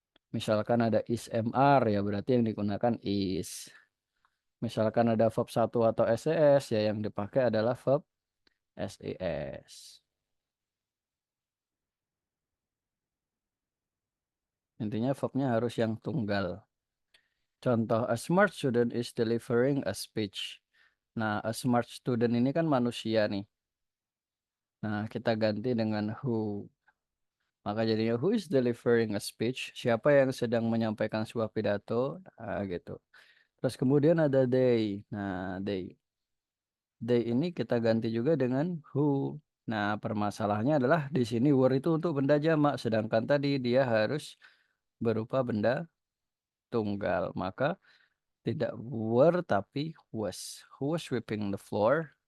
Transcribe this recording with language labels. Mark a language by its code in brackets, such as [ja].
[id] Misalkan ada is mr, ya berarti yang digunakan is. Misalkan ada verb satu atau ses, ya yang dipakai adalah verb ses. Intinya verbnya harus yang tunggal. Contoh, [en] a smart student is delivering a speech. [id] Nah, [en] a smart student [id] ini kan manusia nih. Nah, kita ganti dengan who. Maka jadinya [en] who is delivering a speech? [id] Siapa yang sedang menyampaikan sebuah pidato? Nah, gitu. Terus kemudian ada they. Nah, they ini kita ganti juga dengan who. Nah, permasalahannya adalah di sini were itu untuk benda jamak, sedangkan tadi dia harus berupa benda tunggal. Maka tidak were tapi was. [en] Who was sweeping the floor?